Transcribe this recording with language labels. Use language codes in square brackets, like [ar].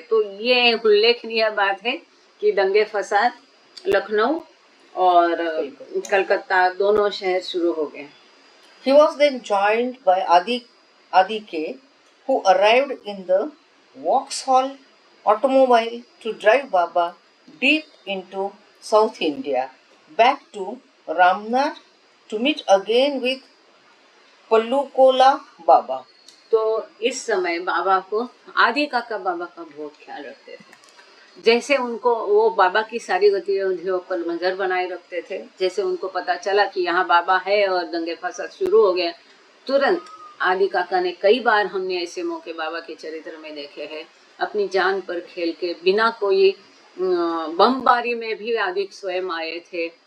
[hi] तो ये उल्लेखनीय बात है कि दंगे फसाद लखनऊ और कलकत्ता दोनों शहर शुरू हो गए। [en] He was then joined by Adi K, who arrived in the Vauxhall automobile to drive Baba deep into South India, back to Ramnar to meet again with Pallukola Baba. [hi] तो इस समय बाबा को आदि काका बाबा का बहुत ख्याल रखते थे। जैसे उनको वो बाबा की सारी गतिविधियों पर नजर बनाए रखते थे। जैसे उनको पता चला कि यहाँ बाबा है और दंगे फसाद शुरू हो गए, तुरंत आदि काका ने, कई बार हमने ऐसे मौके बाबा के चरित्र में देखे हैं, अपनी जान पर खेल के बिना कोई बमबारी में भी आदि स्वयं आए थे।